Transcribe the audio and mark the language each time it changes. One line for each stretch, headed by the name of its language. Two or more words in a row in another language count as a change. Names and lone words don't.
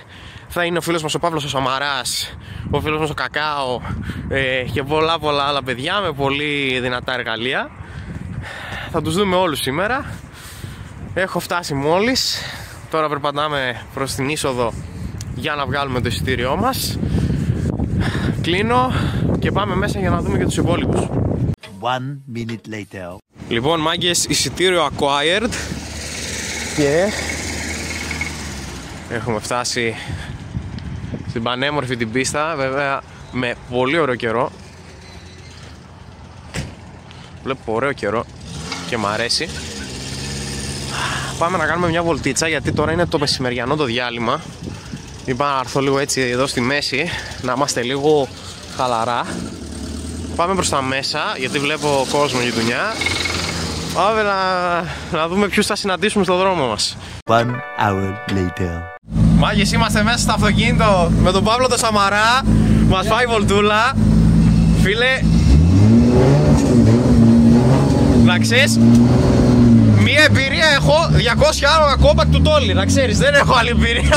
Greek: Θα είναι ο φίλος μας ο Παύλος ο Σαμαράς, ο φίλος μας ο Κακάο και πολλά άλλα παιδιά με πολύ δυνατά εργαλεία. Θα τους δούμε όλους σήμερα. Έχω φτάσει μόλις. Τώρα περπατάμε προς την είσοδο για να βγάλουμε το εισιτήριό μας. Κλείνω και πάμε μέσα για να δούμε και τους υπόλοιπους.
English: 1 minute later.
Greek: Λοιπόν μάγκες, εισιτήριο acquired και έχουμε φτάσει στην πανέμορφη την πίστα, βέβαια με πολύ ωραίο καιρό. Βλέπω ωραίο καιρό και μ' αρέσει. Πάμε να κάνουμε μια βολτίτσα, γιατί τώρα είναι το μεσημεριανό το διάλειμμα. Είπα να έρθω λίγο έτσι εδώ στη μέση, να είμαστε λίγο χαλαρά. Πάμε προς τα μέσα, γιατί βλέπω κόσμο γειτονιά. Πάμε να δούμε ποιους θα συναντήσουμε στο δρόμο μας.
English: 1 hour later.
Greek: Μάγες, είμαστε μέσα στο αυτοκίνητο με τον Παύλο το Σαμαρά. Μας πάει βολτούλα. Φίλε, να ξέρεις, μία εμπειρία έχω 200 άλογα κόμπακ του Τόλι. Να ξέρεις, δεν έχω άλλη εμπειρία.